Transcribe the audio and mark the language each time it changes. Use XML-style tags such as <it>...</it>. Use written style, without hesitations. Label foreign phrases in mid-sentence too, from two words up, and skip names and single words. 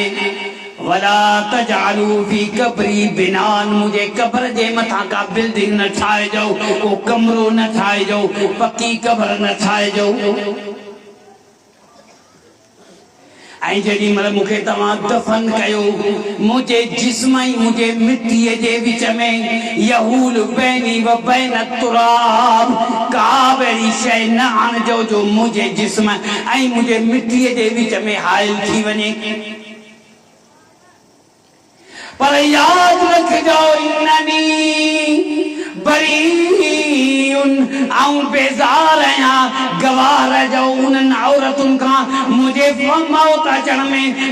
<ar>ولا تجعلوا في قبري بناء,</ar> <sd>मुंहिंजे कब्र जे मथां का बिल्डिंग न ठाहिजो, को कमरो न ठाहिजो, पक्की कब्र न ठाहिजो। ऐं जेॾी महिल मूंखे तव्हां दफ़न कयो, मुंहिंजे जिस्म ऐं मुंहिंजे मिटीअ जे विच में</sd> <ar>يحول بيني وبين التراب,</ar> <sd>का बि अहिड़ी शइ न आणिजो जो मुंहिंजे जिस्म ऐं मुंहिंजे मिटीअ जे विच में हाइल थी वञे। पर याद रखिजो</sd> <ar>إنني بريء,</ar> <sd>आऊं बेज़ार आहियां, गवाह रहिजो उन्हनि औरतुनि खां मुंहिंजे मौत अचण में,</sd>